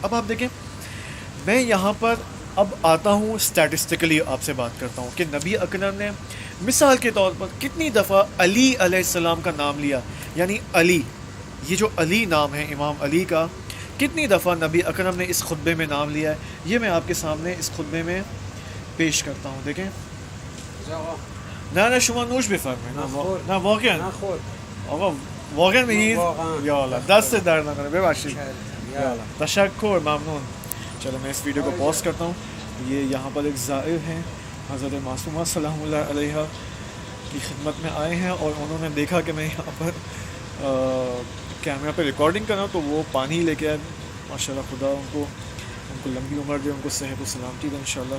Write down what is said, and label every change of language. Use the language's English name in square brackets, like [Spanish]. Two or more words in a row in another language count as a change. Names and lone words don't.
[Urdu] اب آپ دیکھیں، میں یہاں پر اب آتا ہوں اسٹیٹسٹیکلی آپ سے بات کرتا ہوں کہ نبی اکرم نے مثال کے طور پر کتنی دفعہ علی [Arabic] علیہ السلام [Urdu] کا نام لیا، یعنی علی، یہ جو علی نام ہے امام علی کا، کتنی دفعہ نبی اکرم نے اس خطبے میں نام لیا ہے، یہ میں آپ کے سامنے اس خطبے میں پیش کرتا ہوں۔ دیکھیں، [Persian] نه شما نوش بفرمایید، نه واقعا آقا واقعا میگید؟ [Arabic] یا الله، [Persian] دست در نکنه، ببخشید، [Arabic] یا الله، [Persian] تشکر، ممنون۔ [Urdu] چلو میں اس ویڈیو کو پاز کرتا ہوں۔ یہ یہاں پر ایک زائر ہیں، حضرت معصومہ [Arabic] سلام اللہ علیہ [Urdu] کی خدمت میں آئے ہیں، اور انہوں نے دیکھا کہ میں یہاں پر کیمرہ پہ ریکارڈنگ کر رہا ہوں، تو وہ پانی لے کے آئے۔ ماشاءاللہ، خدا ان کو لمبی عمر دے، ان کو صحت و سلامتی دے انشاءاللہ۔